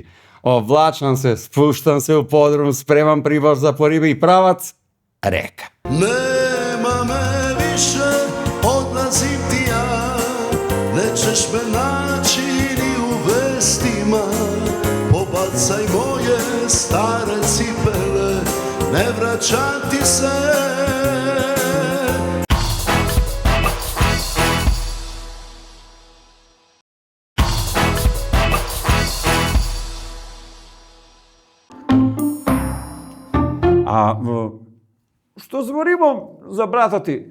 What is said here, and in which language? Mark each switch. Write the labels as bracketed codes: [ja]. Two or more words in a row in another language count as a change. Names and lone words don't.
[sr] Облачам се, спуштам се у подрум, спремам прибор за пориба и правац река. Немаме више, одлазим ти ја, нечеш ме начини у вестима, по bacaj moje stare cipele, ne vraćam ti se. [mk] Што зборимо за брата ти?